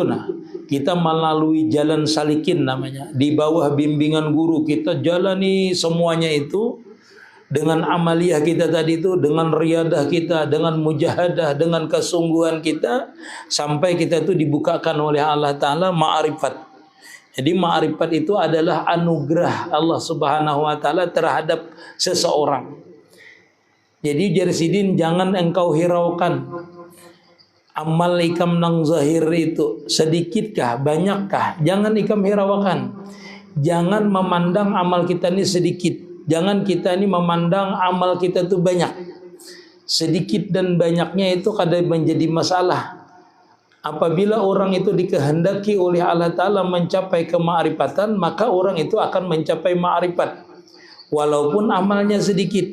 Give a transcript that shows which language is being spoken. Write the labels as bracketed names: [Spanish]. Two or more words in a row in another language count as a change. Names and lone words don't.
[Indonesian] Nah, kita melalui jalan salikin namanya, di bawah bimbingan guru kita jalani semuanya itu dengan amaliyah kita tadi itu, dengan riyadah kita, dengan mujahadah, dengan kesungguhan kita, sampai kita itu dibukakan oleh Allah Ta'ala ma'rifat. Jadi ma'rifat itu adalah anugerah Allah [Arabic] Subhanahu wa Ta'ala [Indonesian] terhadap seseorang. Jadi Jarsidin, jangan engkau hiraukan amal ikam nang zahir itu sedikitkah, banyakkah, jangan ikam hiraukan. Jangan memandang amal kita ini sedikit, jangan kita ini memandang amal kita itu banyak. Sedikit dan banyaknya itu kadang menjadi masalah. Apabila orang itu dikehendaki oleh Allah Ta'ala mencapai kema'rifatan, maka orang itu akan mencapai ma'rifat walaupun amalnya sedikit.